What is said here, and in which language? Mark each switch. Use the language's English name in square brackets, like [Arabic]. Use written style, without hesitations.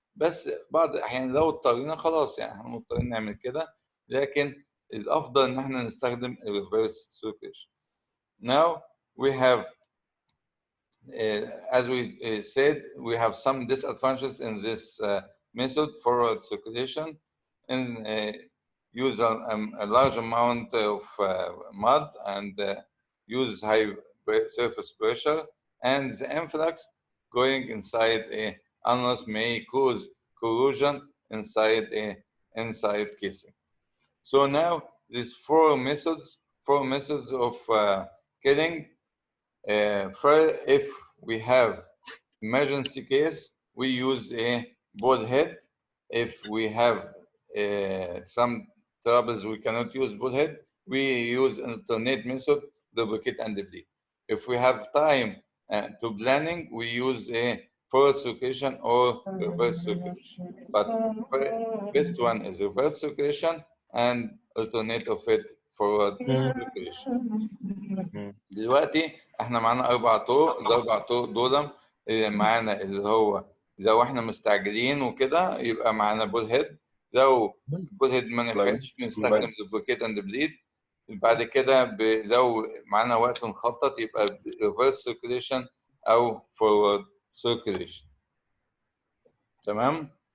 [Arabic] بس بعض الاحيان لو اضطرينا خلاص يعني احنا مضطرين نعمل كده، لكن الافضل ان احنا نستخدم reverse circulation. [English] Now we have as we said, we have some disadvantages in this method, forward circulation, and use a large amount of mud and use high surface pressure, and the influx going inside a annulus may cause corrosion inside casing. So now these four methods of killing. First, if we have emergency case, we use a bullhead. If we have some troubles we cannot use bullhead, we use an alternate method, duplicate and bleed. If we have time to planning, we use a forward circulation or reverse circulation. But best one is reverse circulation and alternate of it forward circulation. [Arabic] دلوقتي احنا معانا 4 طرق، ال4 طرق دول معانا اللي هو لو احنا مستعجلين وكده يبقى معانا بول هيد، لو البول هيد ما نفعش بنستخدم دوبليكيت اند بليد. بعد كده لو معانا وقت نخطط يبقى ريفرس سيركيليشن او فورورد سيركيليشن. تمام؟